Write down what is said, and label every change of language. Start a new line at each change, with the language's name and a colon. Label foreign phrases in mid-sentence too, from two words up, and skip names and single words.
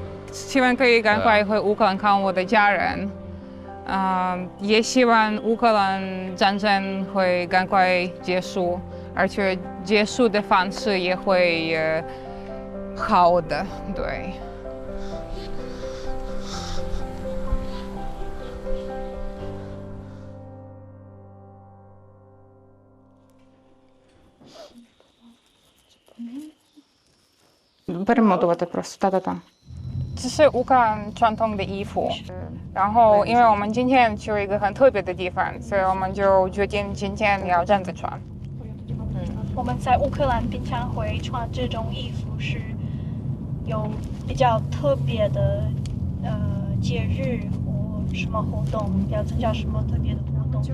Chinese: 希望可以赶快回乌克兰看我的家人，也希望乌克兰战争会赶快结束，而且结束的方式也会好的，
Ukrainian: 对。Перемотувати просто, да-да-да。
Chinese: 这是乌克兰传统的衣服，然后因为我们今天去一个很特别的地方，所以我们就决定今天要这样子穿。我们在乌克兰平常会穿这种衣服是有比较特别的节日或什么活动，要参加什么特别的活动。